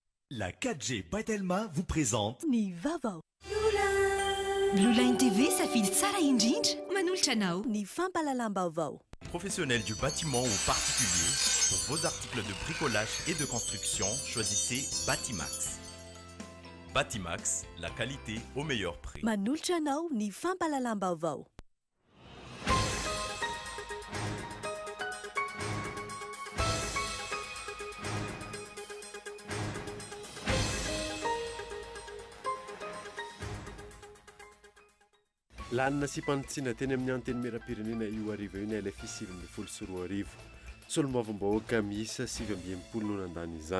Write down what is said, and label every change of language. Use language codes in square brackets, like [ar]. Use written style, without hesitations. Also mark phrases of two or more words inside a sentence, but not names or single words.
[fr] La 4G Batelma vous présente [mg] Ni Vaovao. Blue Line TV safidy tsara indrindra manolotra anao. Ni fampahalalam-baovao. [fr] Professionnels du bâtiment ou particulier, pour vos articles de bricolage et de construction, choisissez Batimax. Batimax, la qualité au meilleur prix. [mg] Manolotra anao ny fampahalalam-baovao. Lanina sy mpanitsina teny amin'ny anteny mera-pirenena io arivo io ny LFI 7 Solombavambahoaka miisa 7 no nandany izany.